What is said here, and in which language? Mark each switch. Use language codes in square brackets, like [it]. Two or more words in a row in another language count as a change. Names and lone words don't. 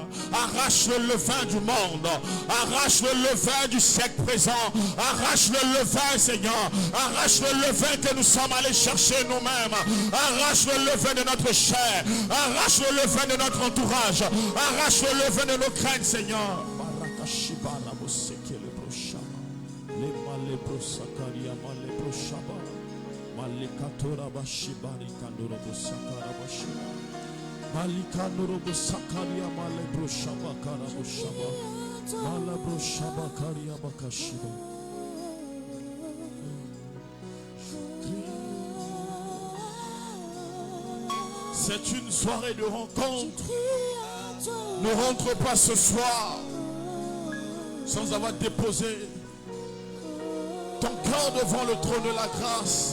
[fr] Arrache le levain du monde. Arrache le levain du siècle présent. Arrache le levain, Seigneur. Arrache le levain que nous sommes allés chercher nous-mêmes. Arrache le levain de notre chair. Arrache le levain de notre entourage. Arrache le levain de nos craintes, Seigneur. Malikandorobo Sakaria Malebro Shaba Karabo Shaba Malabro Shaba Karia Bakashiba. C'est une soirée de rencontre. Ne rentre pas ce soir sans avoir déposé ton cœur devant le trône de la grâce.